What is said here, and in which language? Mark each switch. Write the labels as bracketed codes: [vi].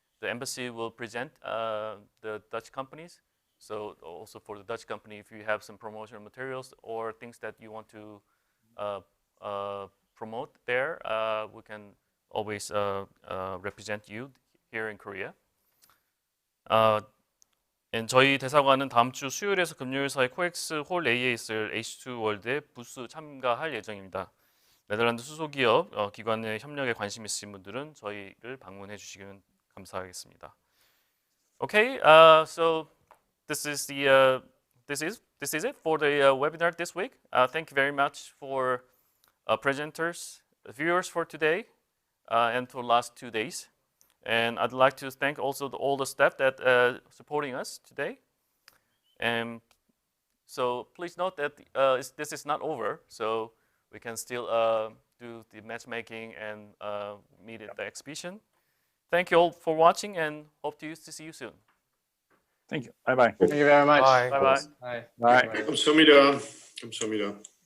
[en] The embassy will present the Dutch companies. So also for the Dutch company, if you have some promotional materials or things that you want to promote there, we can always represent you here in Korea. [ko] 저희 대사관은 다음 주 수요일에서 금요일 사이 코엑스 홀 A에 있을 H2 월드에 부스 참가할 예정입니다. 네덜란드 수소기업 기관의 협력에 관심 있으신 분들은 저희를 방문해 주시면 감사하겠습니다. [en] Okay, so this is it for the webinar this week. Thank you very much for presenters, viewers for today, and for the last 2 days. And I'd like to thank also all the staff that supporting us today. And so please note that this is not over, so we can still do the matchmaking and meet at the exhibition. Thank you all for watching and hope to see you soon. Thank you. Bye-bye. Thank you very much. Bye. Bye-bye. Bye. Bye. [ko] 감사합니다. 감사합니다.